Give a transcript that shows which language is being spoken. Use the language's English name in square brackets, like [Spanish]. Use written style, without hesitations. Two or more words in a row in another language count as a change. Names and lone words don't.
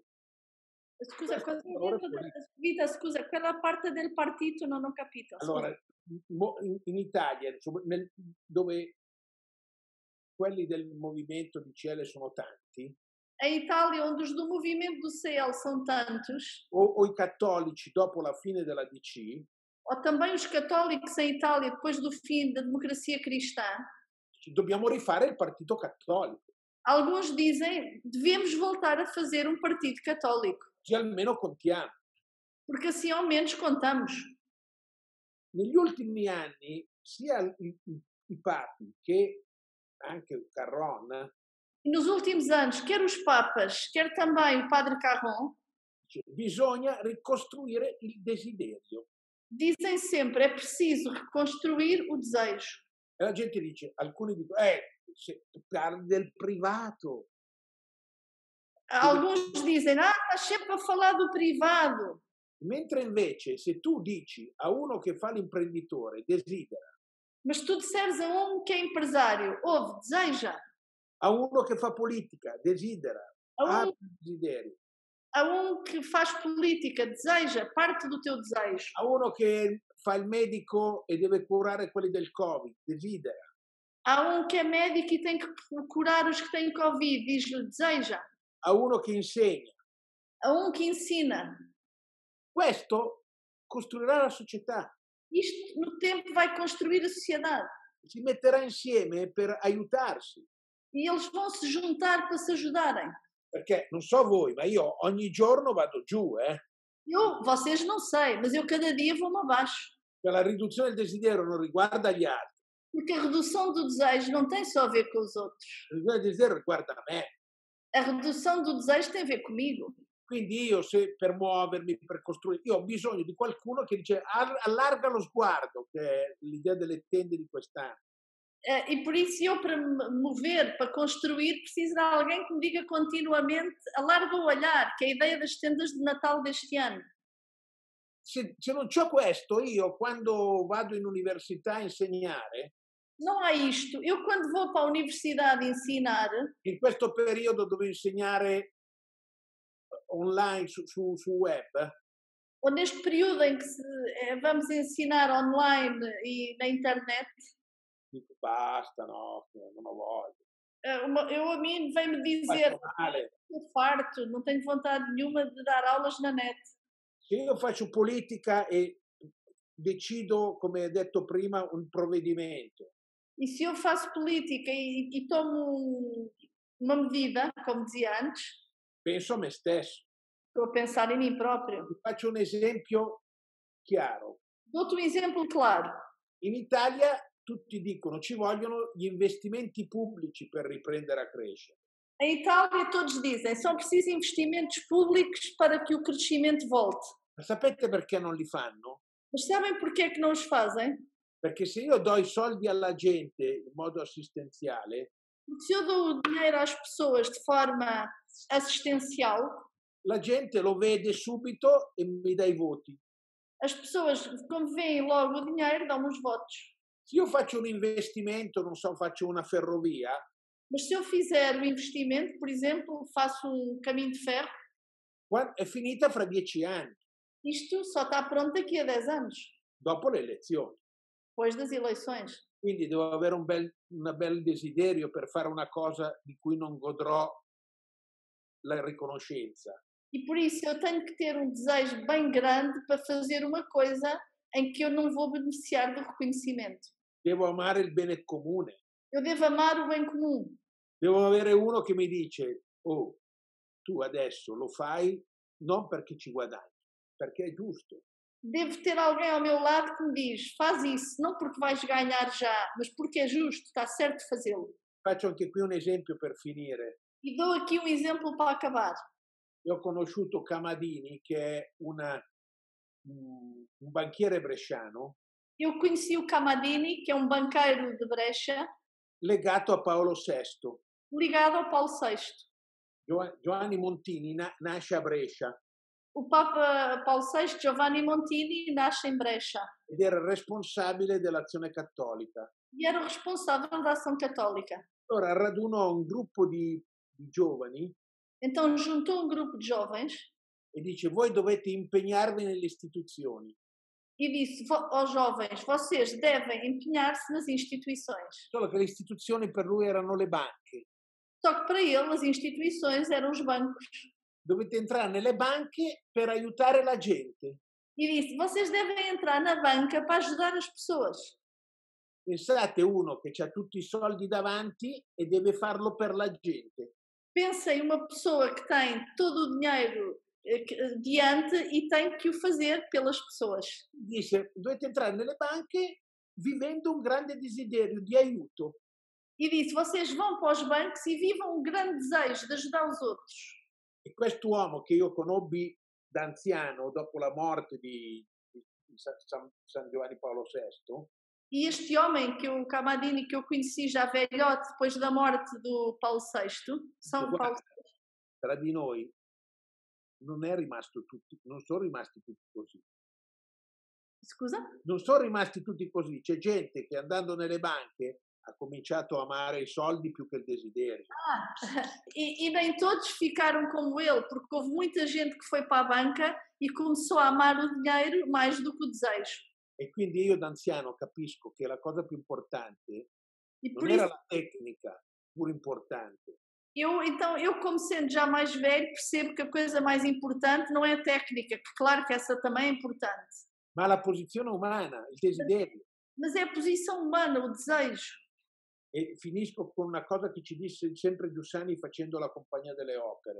[Italian] Scusa, Vita, scusa, quella parte del partito non ho capito. Allora, in Italia, insomma, dove quelli del movimento di CL sono tanti. [Portuguese] Em Itália, onde os do movimento do CL são tantos. [Italian] O i cattolici dopo la fine della DC. [Portuguese] Ou também os católicos em Itália depois do fim da democracia cristã. [Italian] Dobbiamo rifare il partito cattolico. [Portuguese] Alguns dizem, devemos voltar a fazer um partido católico. [Italian] Così almeno contiamo. [Portuguese] Porque assim ao menos contamos. [Italian] Negli ultimi anni, sia i papi che anche Carron [Portuguese] E nos últimos anos, quer os papas, quer também o padre Carron, [Italian] bisogna ricostruire il desiderio. [Portuguese] dizem sempre é preciso reconstruir o desejo. [Italian] E la gente dice, alcuni dicono, se tu parli del privato. [Portuguese] Alguns dizem, estás sempre a falar do privado. [Italian] Mentre invece se tu dici a uno che fa l'imprenditore, desidera, [Portuguese] Mas tu disseres a um que é empresário, ouve, deseja. [Italian] a uno che fa politica, desidera, [Portuguese] A ha um, [Italian] desiderio, [Portuguese] a um que faz política, deseja, parte do teu desejo. [Italian] a uno che fa il medico e deve curare quelli del Covid, desidera. [Portuguese] Há um que é médico e tem que curar os que têm Covid, diz-lhe, deseja. [Italian] A uno che insegna. [Portuguese] A um que ensina. [Italian] Questo costruirà la società. [Portuguese] Isto, no tempo, vai construir a sociedade. [Italian] Si metterà insieme per aiutarsi. [Portuguese] E eles vão se juntar para se ajudarem. [Italian] Perché non so voi, ma io ogni giorno vado giù, [Portuguese] Vocês não sei, mas eu cada dia vou-me abaixo. [Italian] Per la riduzione del desiderio non riguarda gli altri. [Portuguese] Porque a redução do desejo não tem só a ver com os outros. [Italian] La riduzione del desiderio riguarda me. [Portuguese] A redução do desejo tem a ver comigo. [Italian] Quindi io, se per muovermi, per costruire, io ho bisogno di qualcuno che dice allarga lo sguardo, che è l'idea delle tende di quest'anno. [Portuguese] E por isso eu, para me mover, para construir, preciso de alguém que me diga continuamente, alarga o olhar, que é a ideia das tendas de Natal deste ano. [Italian] Se non c'ho questo, io quando vado in università a insegnare, [Portuguese] Não há isto. Eu, quando vou para a universidade ensinar, [Italian] in questo periodo dove insegnare online su web, [Portuguese] ou neste período em que vamos ensinar online e na internet, [Italian] dico basta, no, non ho voglia. [Portuguese] a mim vem-me dizer, estou farto, não tenho vontade nenhuma de dar aulas na net. [Italian] Se io faccio politica e decido, come hai detto prima, un provvedimento. [Portuguese] E se eu faço política e tomo uma medida, como dizia antes, [Italian] Penso a me stesso. [Portuguese] estou a pensar em mim próprio. [Italian] Ti faccio un esempio chiaro. [Portuguese] Dou-te um exemplo claro. [Italian] In Italia tutti dicono ci vogliono gli investimenti pubblici per riprendere a crescere. [Portuguese] Em Itália todos dizem, são precisos investimentos públicos para que o crescimento volte. [Italian] Ma sapete perché non li fanno? [Portuguese] Mas sabem porquê é que não os fazem? [Italian] Perché se io do i soldi alla gente in modo assistenziale, [Portuguese] Porque se eu dou o dinheiro às pessoas de forma assistencial, [Italian] la gente lo vede subito e mi dà i voti. [Portuguese] as pessoas, como veem logo o dinheiro, dão-me os votos. [Italian] Se io faccio un investimento, non so, faccio una ferrovia, [Portuguese] Mas se eu fizer o investimento, por exemplo, faço um caminho de ferro, [Italian] è finita fra 10 anni, [Portuguese] isto só está pronto daqui a 10 anos, [Italian] dopo le elezioni. [Portuguese] depois das eleições. [Italian] Quindi devo avere un bel desiderio per fare una cosa di cui non godrò la riconoscenza. [Portuguese] E por isso eu tenho que ter um desejo bem grande para fazer uma coisa em que eu não vou beneficiar do reconhecimento. [Italian] Devo amare il bene comune. [Portuguese] Eu devo amar o bem comum. [Italian] Devo avere uno che mi dice, oh, tu adesso lo fai non perché ci guadagni, perché è giusto. [Portuguese] Devo ter alguém ao meu lado que me diz, faz isso, não porque vais ganhar já, mas porque é justo, está certo de fazê-lo. [Italian] Faccio anche qui un esempio per finire. [Portuguese] E dou aqui um exemplo para acabar. [Italian] Io ho conosciuto Camadini, che è un banchiere bresciano, [Portuguese] Eu conheci o Camadini, que é um banqueiro de Brecha, [Italian] legato a Paolo VI. [Portuguese] ligado ao Paulo VI. [Italian] Giovanni Montini nasce a Brescia [Portuguese] O Papa Paulo VI, Giovanni Montini, nasce em Brecha [Italian] ed era responsabile dell'Azione Cattolica. [Portuguese] e era o responsável da Ação Católica. [Italian] Allora radunò un gruppo di giovani [Portuguese] Então juntou um grupo de jovens [Italian] e dice: voi dovete impegnarvi nelle istituzioni. [Portuguese] e disse aos jovens, vocês devem empenhar-se nas instituições. [Italian] Solo che le istituzioni per lui erano le banche. [Portuguese] Só que para ele as instituições eram os bancos. [Italian] Dovete entrare nelle banche per aiutare la gente. [Portuguese] E disse, vocês devem entrar na banca para ajudar as pessoas. [Italian] Pensate uno che ha tutti i soldi davanti e deve farlo per la gente. [Portuguese] Pensem uma pessoa que tem todo o dinheiro diante e tem que o fazer pelas pessoas. [Italian] Dice, dovete entrare nelle banche vivendo un grande desiderio di aiuto. [Portuguese] e disse: vocês vão para os bancos e vivam um grande desejo de ajudar os outros. [Italian] E quest'uomo che io conobbi da anziano dopo la morte di San Giovanni Paolo VI, [Portuguese] E este homem, o Camadini, que eu conheci já velhote, depois da morte do Paulo VI, São Paulo VI, [Italian] tra di noi non sono rimasti tutti così. scusa? Non sono rimasti tutti così. C'è gente che andando nelle banche ha cominciato a amare i soldi più che il desiderio. [Portuguese] E nem todos ficaram como ele, porque houve muita gente que foi para a banca e começou a amar o dinheiro mais do que o desejo. [Italian] E quindi io da anziano capisco che la cosa più importante [Portuguese] E [Italian] non [Portuguese] por [Italian] era [Portuguese] isso, [Italian] la tecnica, pur importante, [Portuguese] eu como sendo já mais velho, percebo que a coisa mais importante não é a técnica, que claro que essa também é importante, [Italian] ma la posizione umana, il desiderio. [Portuguese] mas é a posição humana, o desejo. [Italian] E finisco con una cosa che ci disse sempre Giussani facendo la Compagnia delle Opere.